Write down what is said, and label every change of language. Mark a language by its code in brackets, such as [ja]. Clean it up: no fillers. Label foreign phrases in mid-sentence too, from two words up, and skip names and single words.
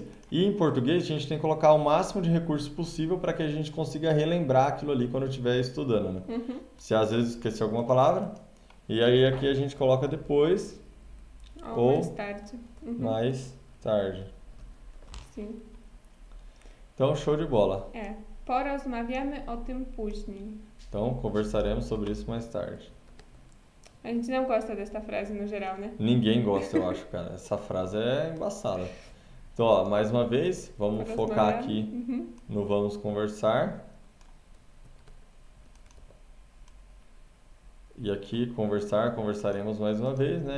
[pt] E em português a gente tem que colocar o máximo de recursos possível para que a gente consiga relembrar aquilo ali quando estiver estudando, né? Se às vezes esquecer alguma palavra, e aí aqui a gente coloca depois ou mais tarde. mais tarde. Sim. Então, show de bola. [pl] Porozmawiamy o tym później. [pt] Então, conversaremos sobre isso mais tarde. A gente não gosta desta frase no geral, né? Ninguém gosta, eu acho, cara. Essa frase é embaçada. Então, ó, mais uma vez, vamos focar aqui no vamos conversar. E aqui, conversaremos mais uma vez, né?